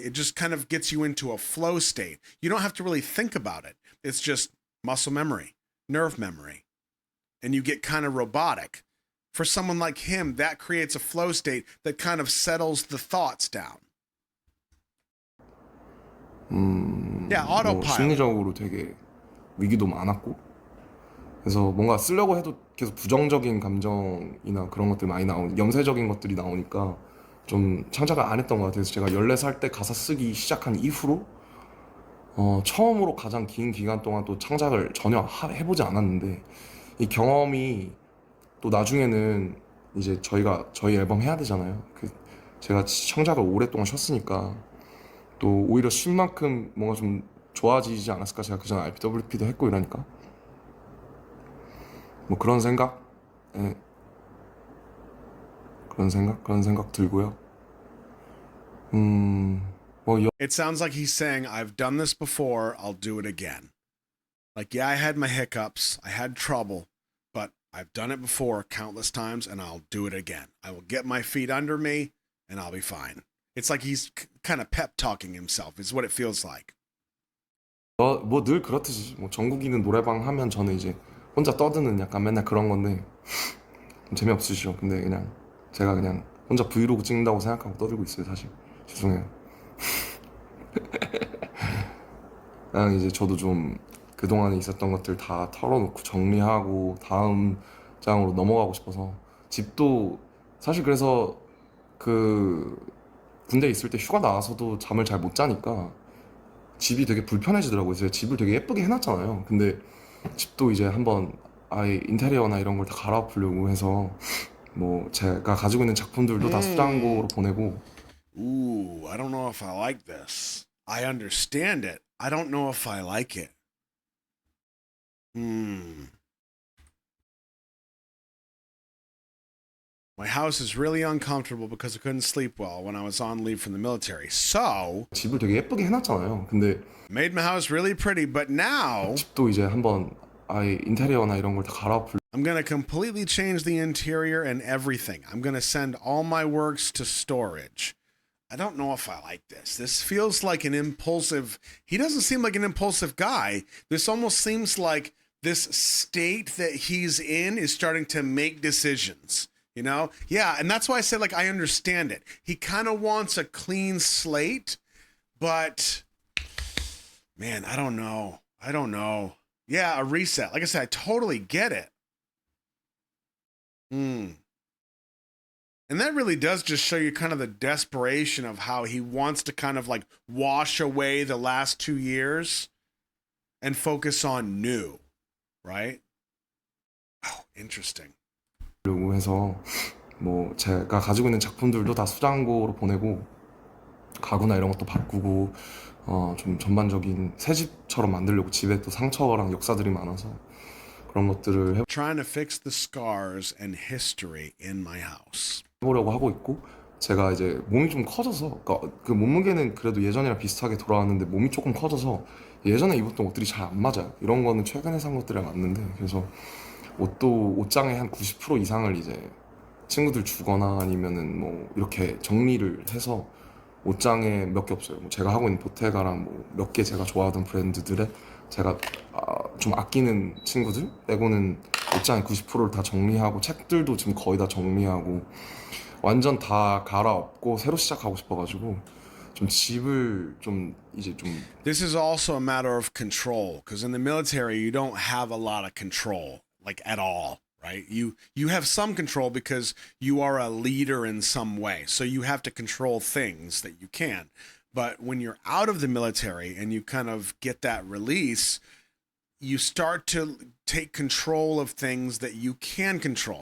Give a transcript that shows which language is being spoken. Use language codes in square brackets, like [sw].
[en] It just kind of gets you into a flow state. You don't have to really think about it. It's just muscle memory, nerve memory, and you get kind of robotic. For someone like him, that creates a flow state that kind of settles the thoughts down. Yeah, autopilot. [ko] 심리적으로 되게 위기도 많았고 그래서 뭔가 쓰려고 해도 계속 부정적인 감정이나 그런 것들이 많이 염세적인 것들이 나오니까 좀 창작을 안 했던 것 같아요. 그래서 제가 14살 때 가사 쓰기 시작한 이후로 처음으로 가장 긴 기간 동안 또 창작을 전혀 해보지 않았는데 이 경험이 또 나중에는 이제 저희 앨범 해야 되잖아요. 제가 창작을 오랫동안 쉬었으니까 또 오히려 쉰 만큼 뭔가 좀 좋아지지 않았을까. 제가 그전 RPWP도 했고 이러니까 뭐 그런 생각, 예, 그런 생각 들고요. 뭐 [en] It sounds like he's saying, I've done this before, I'll do it again. Like, yeah, I had my hiccups, I had trouble, but I've done it before countless times and I'll do it again. I will get my feet under me and I'll be fine. It's like he's kind of pep talking himself, is what it feels like. [ko] 뭐 늘 그렇듯이 뭐 전국이는 노래방 하면 저는 이제 혼자 떠드는 약간 맨날 그런 건데 좀 재미없으시죠. 근데 그냥 제가 그냥 혼자 브이로그 찍는다고 생각하고 떠들고 있어요. 사실 죄송해요. 그냥 이제 저도 좀 그동안에 있었던 것들 다 털어놓고 정리하고 다음 장으로 넘어가고 싶어서 집도 사실 그래서 그 군대 있을 때 휴가 나와서도 잠을 잘 못 자니까 집이 되게 불편해지더라고요. 제가 집을 되게 예쁘게 해놨잖아요. 근데 집도 이제 한번 아예 인테리어나 이런 걸 다 갈아엎으려고 해서 뭐 제가 가지고 있는 작품들도 다 수장고로 보내고. [en] Ooh, I don't know if I like this. I understand it. I don't know if I like it. My house is really uncomfortable because I couldn't sleep well when I was on leave from the military. So, [ko] 집을 되게 예쁘게 해놨잖아요. 근데 [en] made my house really pretty, but now [ko] 집도 이제 한번 아예 인테리어나 이런 걸 다 갈아엎으려고. [en] I'm going to completely change the interior and everything. I'm going to send all my works to storage. I don't know if I like this. This feels like an impulsive. He doesn't seem like an impulsive guy. This almost seems like this state that he's in is starting to make decisions. You know? Yeah, and that's why I said, like, I understand it. He kind of wants a clean slate, but man, I don't know. I don't know. Yeah, a reset. Like I said, I totally get it. And that really does just show you kind of the desperation of how he wants to kind of like wash away the last 2 years and focus on new, right? Oh, interesting. [ko] 해서 뭐 제가 가지고 있는 작품들도 다 수장고로 보내고 가구나 이런 것도 바꾸고 좀 전반적인 새 집처럼 만들려고. 집에 또 상처랑 역사들이 많아서 그런 것들을 [en] Trying to fix the scars and history in my house. [ko] 해보려고 하고 있고, 제가 이제 몸이 좀 커져서, 그러니까 그 몸무게는 그래도 예전이랑 비슷하게 돌아왔는데 몸이 조금 커져서 예전에 입었던 옷들이 잘 안 맞아요. 이런 거는 최근에 산 것들이랑 맞는데, 그래서 옷장의 한 90% 이상을 이제 친구들 주거나 아니면은 뭐 이렇게 정리를 해서 옷장에 몇 개 없어요. 뭐 제가 하고 있는 보테가랑 뭐 몇 개 제가 좋아하던 브랜드들에 제가 좀 아끼는 친구들 빼고는 옷장의 90%를 다 정리하고, 책들도 지금 거의 다 정리하고 완전 다 갈아엎고 새로 시작하고 싶어가지고 좀 집을 좀 이제 좀. [en] This is also a matter of control, because in the military you don't have a lot of control, like at all, right? You have some control because you are a leader in some way, so you have to control things that you can. But when you're out of the military and you kind of get that release, you start to take control of things that you can control.